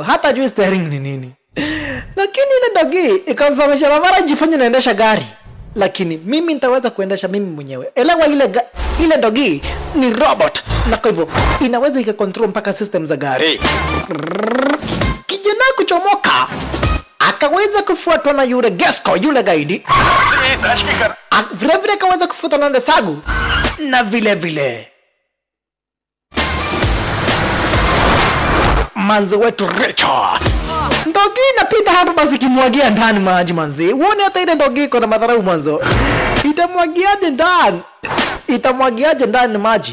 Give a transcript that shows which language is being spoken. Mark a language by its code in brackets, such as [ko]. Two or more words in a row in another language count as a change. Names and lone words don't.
[sw] Hata hajui steering ni nini. Lakini ile dogi ikamfahamisha Vavarai jifanye naendesha gari. Lakini mimi nitaweza kuendesha mimi mwenyewe. Elewa ile dogi ni robot. Na kwa hivyo inaweza ikakontrol mpaka system za gari. Kijana kuchomoka akaweza kufuatwa na yule Gesco, yule gaidi. [uk] Цієї тачки кар... [sw] Vile vile akaweza kufuatwa na Desagu. Na vile vile manzi wetu Richard. Ndogi inapita hapa basi kimwagia ndani maji manzi. Uone hata ile ndogi iko na madharau mwanzo. Itamwagiaje ndani maji?